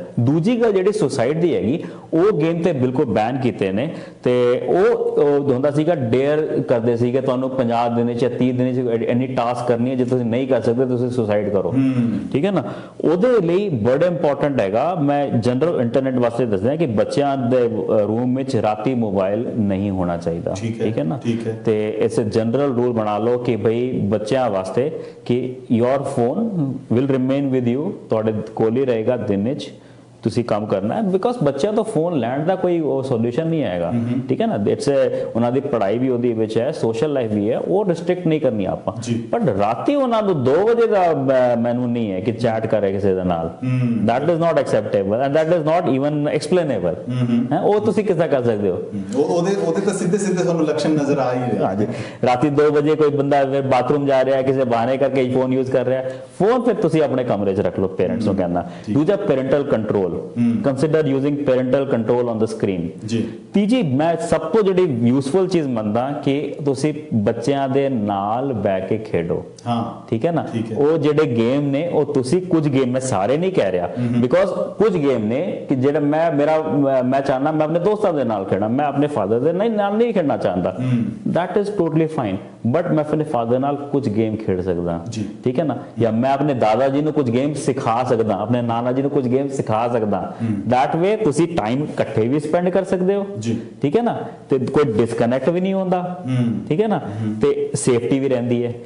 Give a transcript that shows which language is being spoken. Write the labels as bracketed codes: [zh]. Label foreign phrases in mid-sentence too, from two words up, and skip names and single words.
[pa] ਦੂਜੀ ਗੱਲ ਜਿਹੜੀ ਸੁਸਾਈਡ ਦੀ ਹੈਗੀ, ਉਹ ਗੇਮ ਤੇ ਬਿਲਕੁਲ ਬੈਨ ਕੀਤੇ ਨੇ ਤੇ ਉਹ ਹੁੰਦਾ ਸੀਗਾ ਡੇਅਰ ਕਰਦੇ ਸੀਗੇ ਤੁਹਾਨੂੰ 50 ਦਿਨ ਚ 30 ਦਿਨ ਚ ਇੰਨੀ ਟਾਸਕ ਕਰਨੀ ਹੈ, ਜੇ ਤੁਸੀਂ ਨਹੀਂ ਕਰ ਸਕਦੇ ਤੁਸੀਂ ਸੁਸਾਈਡ ਕਰੋ, ਠੀਕ ਹੈ ਨਾ। ਉਹਦੇ ਲਈ ਬੜਾ ਇੰਪੋਰਟੈਂਟ ਹੈਗਾ। ਮੈਂ [en] general internet [pa] ਵਾਸਤੇ ਦੱਸਦਾ ਕਿ ਬੱਚਿਆਂ ਦੇ ਰੂਮ ਵਿੱਚ ਰਾਤੀ ਮੋਬਾਈਲ ਨਹੀਂ ਹੋਣਾ ਚਾਹੀਦਾ, ਠੀਕ ਹੈ ਨਾ। ਤੇ ਇਸ [en] general rule [pa] ਬਣਾ ਲਓ ਕਿ ਭਈ ਬੱਚਿਆਂ ਵਾਸਤੇ ਕਿ [en] your phone will remain with you, [pa] ਤੁਹਾਡੇ ਕੋਲ ਹੀ ਰਹੇਗਾ ਦਿਨ ਵਿੱਚ, ਤੁਸੀਂ ਕੰਮ ਕਰਨਾ ਹੈ। ਬਿਕਾਜ਼ ਬੱਚਿਆਂ ਤੋਂ ਫੋਨ ਲੈਣ ਦਾ ਕੋਈ ਉਹ ਸੋਲੂਸ਼ਨ ਨਹੀਂ ਆਏਗਾ, ਠੀਕ ਹੈ ਨਾ। ਇਟਸ ਉਹਨਾਂ ਦੀ ਪੜ੍ਹਾਈ ਵੀ ਉਹਦੇ ਵਿੱਚ ਹੈ, [en] social life [pa] ਵੀ ਹੈ, ਉਹ ਰਿਸਟ੍ਰਿਕਟ ਨਹੀਂ ਕਰਨੀ ਆਪਾਂ। ਬਟ ਰਾਤੀ ਉਹਨਾਂ ਨੂੰ 2 ਵਜੇ ਦਾ ਮੈਨੂੰ ਨਹੀਂ ਹੈ ਕਿ ਚੈਟ ਕਰੇ ਕਿਸੇ ਦੇ ਨਾਲ, [en] that is not acceptable and that is not even explainable, [pa] ਉਹ ਤੁਸੀਂ ਕਿਸ ਤਰ੍ਹਾਂ ਕਰ ਸਕਦੇ ਹੋ? ਉਹਦੇ ਤਾਂ ਸਿੱਧੇ ਤੁਹਾਨੂੰ ਲੱਛਣ ਨਜ਼ਰ ਆ ਹੀ ਰਹੇ। ਹਾਂਜੀ, ਰਾਤੀ 2 ਵਜੇ ਕੋਈ ਬੰਦਾ ਬਾਥਰੂਮ ਜਾ ਰਿਹਾ, ਕਿਸੇ ਬਹਾਨੇ ਕਰਕੇ [en] phone use [pa] ਕਰ ਰਿਹਾ, ਫੋਨ ਫਿਰ ਤੁਸੀਂ ਆਪਣੇ ਕਮਰੇ 'ਚ ਰੱਖ ਲਓ, ਪੇਰੈਂਟਸ ਨੂੰ ਕਹਿਣਾ। ਦੂਜਾ [en] parental control, consider using parental control on the screen ਜੀ। [pa] ਤੀਜੀ ਮੈਂ ਸਭ ਤੋਂ ਜਿਹੜੀ ਯੂਸਫੁਲ ਚੀਜ਼ ਮੰਨਦਾ ਕਿ ਤੁਸੀਂ ਬੱਚਿਆਂ ਦੇ ਨਾਲ ਬੈ ਕੇ ਖੇਡੋ, ਠੀਕ ਹੈ ਨਾ। ਉਹ ਜਿਹੜੇ ਗੇਮ ਨੇ ਉਹ ਤੁਸੀਂ ਕੁਝ ਗੇਮ, ਮੈਂ ਸਾਰੇ ਨਹੀਂ ਕਹਿ ਰਿਹਾ, ਬਿਕੋਜ਼ ਕੁਝ ਗੇਮ ਨੇ ਕਿ ਜਿਹੜਾ ਮੈਂ ਚਾਹਨਾ ਮੈਂ ਆਪਣੇ ਦੋਸਤਾਂ ਦੇ ਨਾਲ ਖੇਡਾਂ, ਮੈਂ ਆਪਣੇ ਫਾਦਰ ਦੇ ਨਾਲ ਨਹੀਂ ਖੇਡਣਾ ਚਾਹੁੰਦਾ, [en] that is totally fine, [pa] ਬਟ ਮੈਂ ਆਪਣੇ ਫਾਦਰ ਨਾਲ ਕੁਝ ਗੇਮ ਖੇਡ ਸਕਦਾ, ਠੀਕ ਹੈ ਨਾ, ਜਾਂ ਮੈਂ ਆਪਣੇ ਦਾਦਾ ਜੀ ਨੂੰ ਕੁਝ ਗੇਮ ਸਿਖਾ ਸਕਦਾ, ਆਪਣੇ ਨਾਨਾ ਜੀ ਨੂੰ ਕੁਝ ਗੇਮ ਸਿਖਾ ਸਕਦਾ। [en] that way [pa] ਤੁਸੀਂ ਟਾਈਮ ਇਕੱਠੇ ਵੀ ਸਪੈਂਡ ਕਰ ਸਕਦੇ ਹੋ, ਠੀਕ ਹੈ ਨਾ, ਤੇ ਕੋਈ ਡਿਸਕਨੈਕਟ ਵੀ ਨਹੀਂ ਹੁੰਦਾ, ਠੀਕ ਹੈ ਨਾ, ਤੇ ਸੇਫਟੀ ਵੀ ਰਹਿੰਦੀ ਹੈ।